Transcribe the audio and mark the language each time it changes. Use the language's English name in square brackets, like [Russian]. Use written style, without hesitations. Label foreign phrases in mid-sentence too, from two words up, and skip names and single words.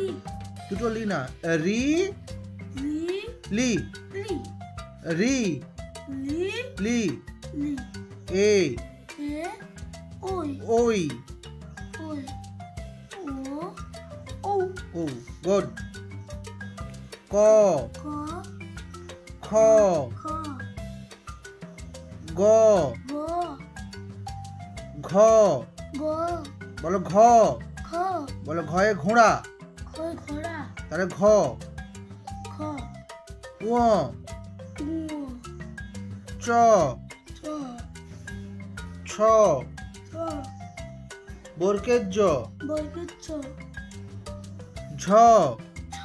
[Bangla] দুটো লি না রি লি লি লি রি লি লি লি এ এ ওই ওই ওই ও ও ও গুড ক ক খ খ গ গ ঘ গ বলো ঘ খ বলো ঘয়ে ঘোড়া খয় ঘোড়া তাহলে ঘ খ উ উ চ চ ছ ছ বর্গের জ বর্গের ছ ঝ ছ